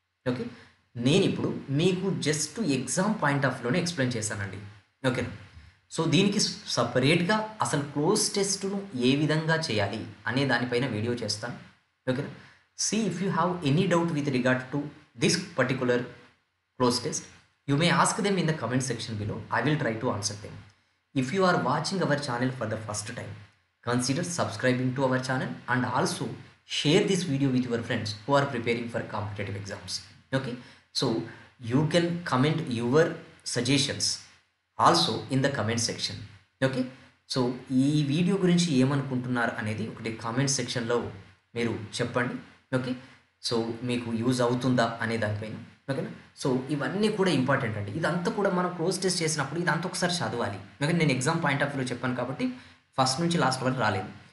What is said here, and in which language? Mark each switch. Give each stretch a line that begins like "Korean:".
Telugu: Okay, నేను ఇప్పుడు మీకు just exam point of వ్యూలోనే explain చేశానండి. ఓకేనా? సో దీనికి సపరేట్గా అసలు క్లోజ్ టెస్ట్ను ఏ విధంగా చేయాలి అనే దానిపైన వీడియో చేస్తాను. ఓకేనా?
English: See if you have any doubt with regard to this particular close test, you may ask them in the comment section below. I will try to answer them. If you are watching our channel for the first time, consider subscribing to our channel and also share this video with your friends who are preparing for competitive exams. Okay, so you can comment your suggestions also in the comment section.
Telugu: Okay, so ఈ video గురించి ఏమనుకుంటున్నారు అనేది ఒకటి comment సెక్షన్లో మీరు చెప్పండి. Okay, so మీకు use అవుతుందా అనే దానిపైన. ఓకేనా? సో ఇవన్నీ కూడా ఇంపార్టెంట్ అండి. ఇదంతా కూడా మనం క్లోజ్ టెస్ట్ చేసినప్పుడు ఇదంతా ఒకసారి చదవాలి. ఓకే, నేను ఎగ్జామ్ పాయింట్ ఆఫ్ వ్యూలో చెప్పాను కాబట్టి ఫస్ట్ నుంచి లాస్ట్ వరకు రాలేదు.